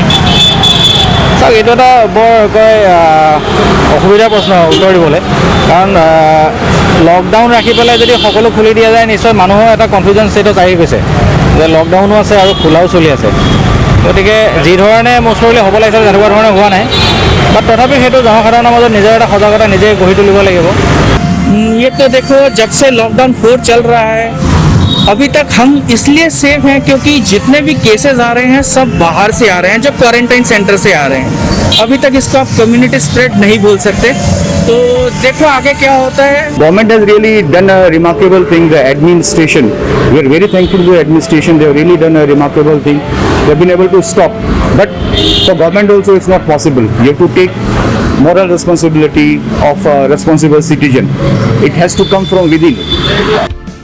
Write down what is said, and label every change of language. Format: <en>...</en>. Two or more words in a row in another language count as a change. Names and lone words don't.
<as>চাওক, এইটো এটা বৰ অসুবিধাৰ প্ৰশ্ন উত্তৰ দিবলৈ, কাৰণ লকডাউন ৰাখি পেলাই যদি সকলো খুলি দিয়া যায় নিশ্চয় মানুহৰ এটা</as> <en>confusion state</en> <as>আহি গৈছে যে লকডাউনো আছে আৰু খোলাও চলি আছে। গতিকে যি ধৰণে</as> <en>most probably</en> <as>হ'ব লাগিছিল তেনেকুৱা ধৰণে হোৱা নাই, বাট তথাপি সেইটো জনসাধাৰণৰ মাজত নিজৰ এটা সজাগতা নিজে গঢ়ি তুলিব লাগিব।</as> <hi>ये तो देखो जब से लॉकडाउन 4 चल रहा है अभी तक हम इसलिए सेफ हैं क्योंकि जितने भी केसेस आ रहे हैं सब बाहर से आ रहे हैं, जो</hi> <en>quarantine center</en> <hi>से आ रहे हैं। अभी तक इसका</hi> <en>community spread</en> <hi>नहीं बोल सकते, तो देखो आगे क्या होता है।</hi> <en>Government has really done a remarkable thing. The administration, we are very thankful to the administration. They have really done a remarkable thing. They have been able to stop. But for government also, it's not possible. You have to take moral responsibility of a responsible citizen. It has to come from within.</en>